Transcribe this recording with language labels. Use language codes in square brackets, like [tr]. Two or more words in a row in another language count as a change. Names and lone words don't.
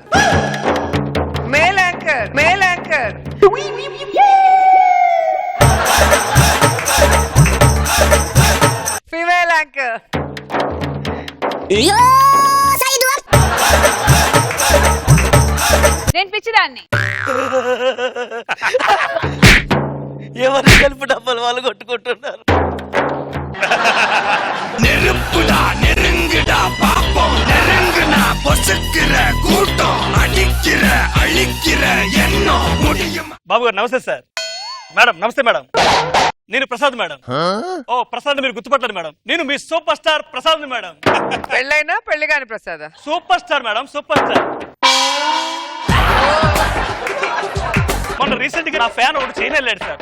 [en] Male anchor. Female anchor. [te] నేను పిచ్చిదాన్ని. ఎవరు సెల్ఫ్ డబ్బులు వాళ్ళు కొట్టుకుంటున్నారు? [ta] நெருப்புடா நெருங்குடா பாப்போம் நெருங்குனா பொசுக்கிற கூட்டம் அடிக்கிற அழிக்கிற எண்ணம் முடியும். [te] బాబు గారు నమస్తే సార్. మేడం నమస్తే మేడం. నేను ప్రసాద్ మేడం. ఓ ప్రసాద్ మీరు గుర్తుపట్టలేదు మేడం. నేను మీ [en] super star [te] ప్రసాద్ మేడం. పెళ్ళైనా పెళ్లి కాని ప్రసాద్? [en] Super star madam, super star. [te] మొన్న రీసెంట్ గా నా ఫ్యాన్ ఒకటి చైనా వెళ్ళాడు సార్.